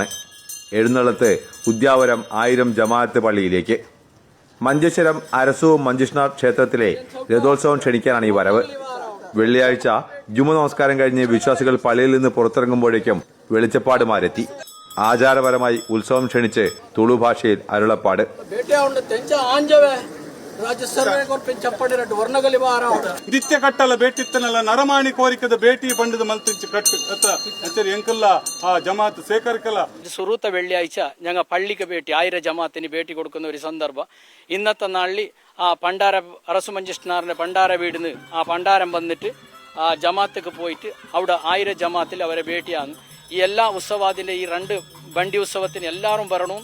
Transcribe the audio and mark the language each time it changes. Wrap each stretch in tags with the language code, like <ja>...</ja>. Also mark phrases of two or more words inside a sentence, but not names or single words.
<ml>എഴുന്നള്ളത്ത് ഉദ്യാവരം 1000 ജമാഅത്ത് പള്ളിയിലേക്ക്. മഞ്ചേശ്വരം അരസു മഞ്ചിഷ്ണാർ ക്ഷേത്രത്തിലെ രഥോത്സവം ക്ഷണിക്കാനാണ് ഈ വരവ്. വെള്ളിയാഴ്ച ജുമ നമസ്കാരം കഴിഞ്ഞ് വിശ്വാസികൾ പള്ളിയിൽ നിന്ന് പുറത്തിറങ്ങുമ്പോഴേക്കും വെളിച്ചപ്പാടുമാരെത്തി. ആചാരപരമായി ഉത്സവം ക്ഷണിച്ച് തുളു ഭാഷയിൽ അരുളപ്പാട്.</ml> <tcy>ನಿತ್ಯ ಕಟ್ಟಲ ಬೇಟಿತ್ತನಲ್ಲ ನರಮಾಣಿ ಕೋರಿಕದ ಬೇಟಿ ಬಂಡದ ಮಲ್ತಿಂಚು ಕಟ್ಟು ಅಚ್ಚರಿ ಎಂಕಲ್ಲ ಆ ജമാഅത്ത് സേക്കർക്കല്ല.</tcy> <ml>സുറൂത്ത വെള്ളിയാഴ്ച ഞങ്ങൾ പള്ളിക്ക് ഭേട്ടി 1000 ജമാഅത്തിന് ഭേട്ടി കൊടുക്കുന്ന ഒരു സന്ദർഭം. ഇന്നത്തെ നാളിൽ ആ പണ്ടാര അറസു മഞ്ചിഷ്ണാറിന്റെ പണ്ടാര വീടിന് ആ പണ്ടാരം വന്നിട്ട് ആ ജമാഅത്തേക്ക് പോയിട്ട് അവിടെ 1000 ജമാഅത്തിൽ അവരെ ഭേട്ടിയാണ്. ഈ എല്ലാ ഉത്സവാദിന്റെ ഈ 2 വണ്ടി ഉത്സവത്തിന് എല്ലാവരും വരണവും.</ml>